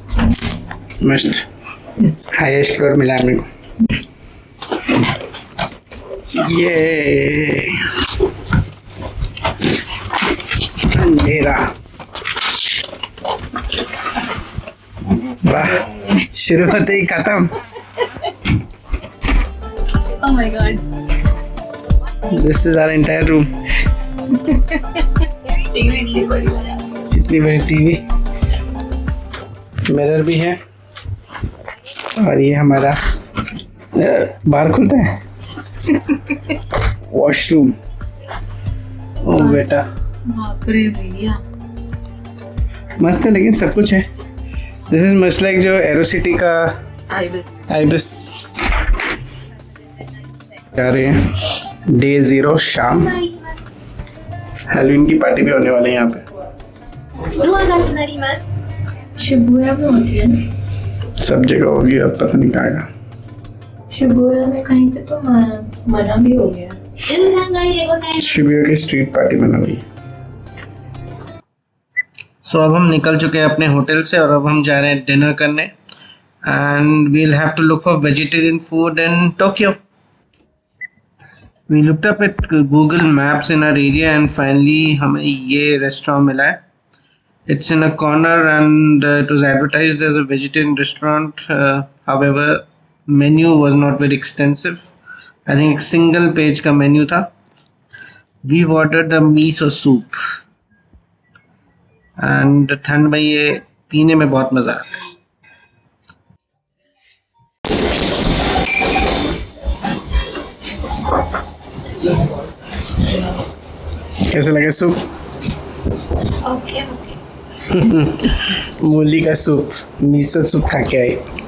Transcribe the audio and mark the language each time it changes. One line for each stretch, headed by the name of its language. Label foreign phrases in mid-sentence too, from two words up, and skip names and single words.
Hindi: मस्त हाईएस्ट फ्लोर मिला मेरे को। ये अंधेरा, वाह, शुरू होते ही खत्म।
English: Oh my god. This is our entire room.
Hindi: टीवी इतनी बड़ी है। इतनी बड़ी टीवी, मिरर भी है और ये हमारा बाहर खुलता है वॉशरूम। ओ बेटा बाप रे भैया, मस्त है, लेकिन सब कुछ है।
English: this is much like जो एरोसिटी का आइबिस।
Hindi: जा रहे हैं डे 0 शाम हैलोवीन की पार्टी भी होने वाली है यहाँ पे।
Japanese: ドアが閉まります。
Hindi: शिबुया में होती है ना? सब जगह होगी, अब पता नहीं कहाँ का। शिबुया में कहीं पे तो मना भी हो गया।
Japanese: 13 階でございます。
Hindi: शिबुया की स्ट्रीट पार्टी बना हुई है। सो अब हम निकल चुके हैं अपने होटल से और अब हम जा रहे हैं डिनर करने
English: and we'll have to look for vegetarian food in Tokyo. we looked up at Google Maps in our area and finally
Hindi: हमें ये रेस्टोरेंट मिला है।
English: It's in a corner and it was advertised as a vegetarian restaurant. However, menu was not very extensive. I think single page का menu था. We've ordered a miso soup.
Hindi: And ठंड में ये पीने में बहुत मज़ा आता है। कैसे लगे सूप?
English: ओके ओके।
Hindi: मूली का सूप, मिसो सूप खा के आई।